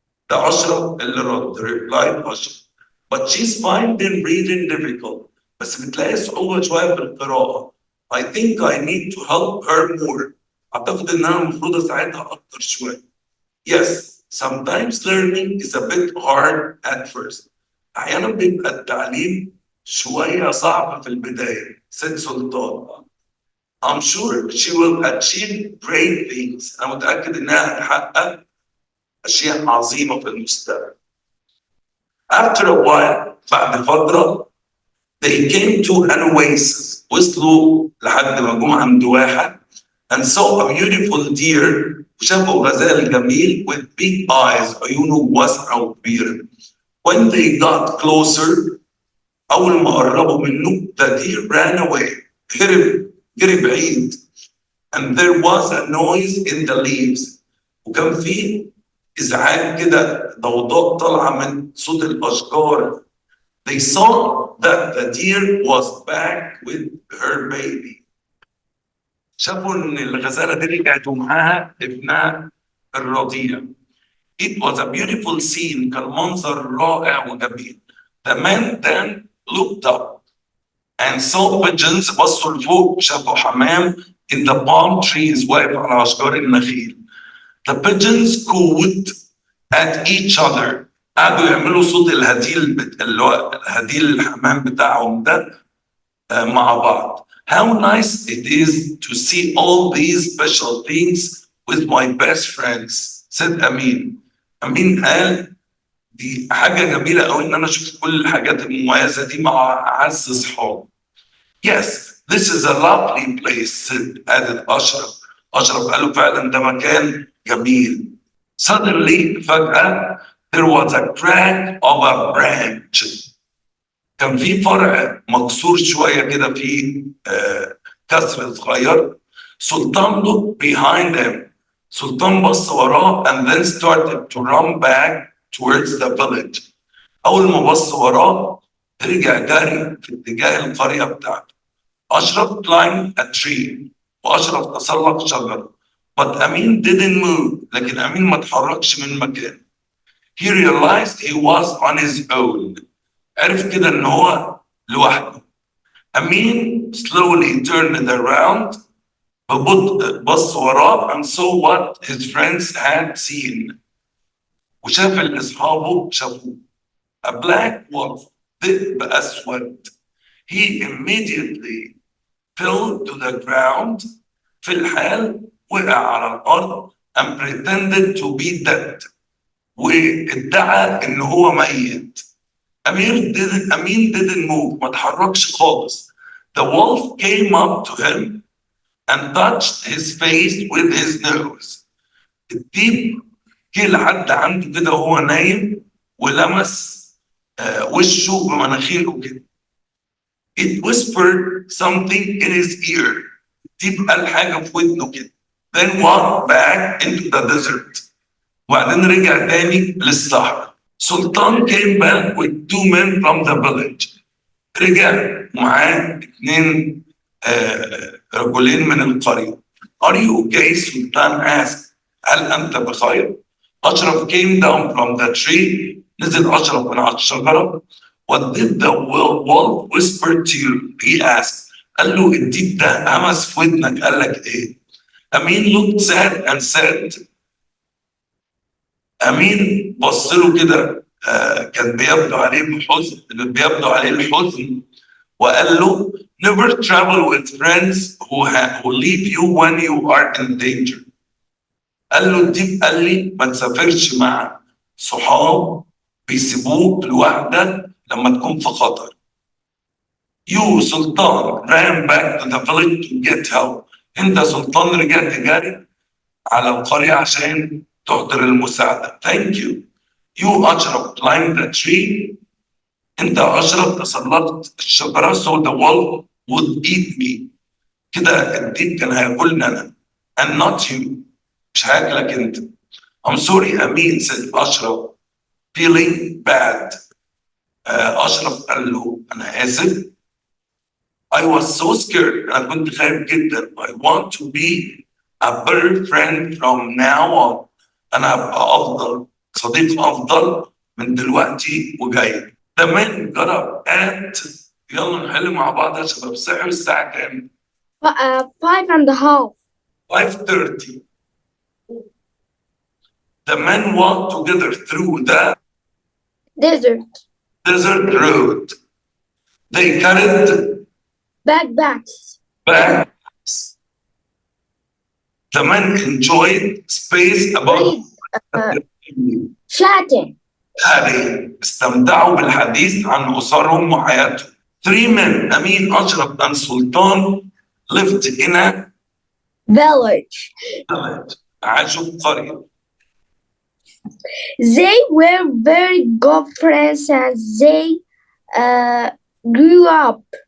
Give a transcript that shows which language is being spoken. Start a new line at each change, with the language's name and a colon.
Arabic: ده أشرف اللي رد
English: replied
Arabic: أشرف.
English: But she's finding reading difficult.
Arabic: بس بتلاقي صعوبة شوية في القراءة.
English: I think I need to help her more.
Arabic: أعتقد إن أنا المفروض أساعدها أكتر شوية.
English: Yes, sometimes learning is a bit hard at first.
Arabic: أحيانا بيبقى التعليم شوية صعب في البداية.
English: said Sultan. I'm sure she will achieve great things.
Arabic: أنا متأكد إنها هتحقق أشياء عظيمة في المستقبل.
English: After a while,
Arabic: بعد فترة,
English: they came to an oasis.
Arabic: وصلوا لحد ما جم عند واحد
English: and saw a beautiful deer.
Arabic: وشافوا غزال جميل
English: with big eyes.
Arabic: عيونه واسعة وكبيرة.
English: When they got closer,
Arabic: أول ما قربوا منه,
English: the deer ran away.
Arabic: جري بعيد.
English: And there was a noise in the leaves.
Arabic: وكان في إزعاج كده ضوضاء طالعة من صوت الأشجار.
English: They saw that the deer was back with her baby.
Arabic: شافوا إن الغزالة دي رجعت ومعاها ابنها الرضيع.
English: It was a beautiful scene.
Arabic: كان منظر رائع وجميل.
English: The man then looked up and saw pigeons.
Arabic: بصوا لفوق شافوا حمام
English: in the palm trees
Arabic: واقف على أشجار النخيل.
English: The pigeons cooed at each other.
Arabic: قعدوا يعملوا صوت الهديل اللي هو هديل الحمام بتاعهم ده مع بعض.
English: How nice it is to see all these special things with my best friends, said Amin.
Arabic: أمين قال دي حاجة جميلة قوي إن أنا أشوف كل الحاجات المميزة دي مع أعز أصحابي.
English: Yes, this is a lovely place, added Ashraf.
Arabic: أشرف قال له فعلا ده مكان جميل.
English: Suddenly,
Arabic: فجأة,
English: there was a crack of a branch.
Arabic: كان في فرع مكسور شوية كده في كسر صغير.
English: Sultan looked behind him.
Arabic: سلطان بص وراه
English: and then started to run back towards the village.
Arabic: أول ما بص وراه رجع جري في اتجاه القرية بتاعته.
English: Ashraf climbed a tree.
Arabic: وأشرف تسلق شجرة.
English: But Amin didn't move.
Arabic: لكن أمين ما اتحركش من مكانه.
English: He realized he was on his own.
Arabic: عرف كده إن هو لوحده.
English: Amin slowly turned around.
Arabic: ببطء بص وراه
English: and saw what his friends had seen.
Arabic: وشاف اللي أصحابه شافوه.
English: A black wolf.
Arabic: ذئب أسود.
English: He immediately fell to the ground.
Arabic: في الحال وقع على الأرض
English: and pretended to be dead.
Arabic: وادعى إن هو ميت.
English: Amin didn't move.
Arabic: ما تحركش خالص.
English: The wolf came up to him and touched his face with his nose.
Arabic: الديب جه لحد عنده كده وهو نايم ولمس وشه بمناخيره كده.
English: It whispered something in his ear.
Arabic: الديب قال حاجة في ودنه كده.
English: Then walked back into the desert.
Arabic: وبعدين رجع تاني للصحراء.
English: Sultan came back with 2 men from the village.
Arabic: رجع معاه 2 رجلين من القرية.
English: Are you okay? Sultan asked.
Arabic: هل أنت بخير؟
English: Ashraf came down from the tree.
Arabic: نزل أشرف من على الشجرة.
English: What did the wolf whisper to you? He asked.
Arabic: قال له الديب ده همس في ودنك قال لك إيه؟ أمين
English: looked sad and said.
Arabic: أمين بص له كده كان بيبدو عليه الحزن وقال له
English: never travel with friends who leave you when you are in danger.
Arabic: قال له الديب قال لي ما تسافرش مع صحاب بيسيبوك لوحدك لما تكون في خطر.
English: You Sultan ran back to the village to get help.
Arabic: انت سلطان رجعت جري على القرية عشان تحضر المساعدة.
English: Thank you. You Ashraf climbed the tree.
Arabic: انت أشرف تسلقت الشجرة
English: so the wolf would eat me.
Arabic: كده الديب كان هياكلني أنا.
English: And not you.
Arabic: مش هاكلك انت.
English: I'm sorry Amin said Ashraf feeling bad.
Arabic: أشرف قال له أنا آسف.
English: I was so scared.
Arabic: أنا كنت خايف جدا.
English: I want to be a better friend from now on.
Arabic: أنا أبقى أفضل صديق أفضل من دلوقتي وجاي.
English: The man got up at
Arabic: يلا نحل مع بعض يا شباب. سحر الساعة كام؟ 5:30. 5:30.
English: The men walked together through the desert road. They carried backpacks. The men enjoyed space above chatting.
Arabic: استمتعوا بالحديث عن أسرهم وحياتهم.
English: 3 men Amin Ashraf and Sultan lived in a village.
Arabic: عاشوا في قرية.
English: They were very good friends as they grew up.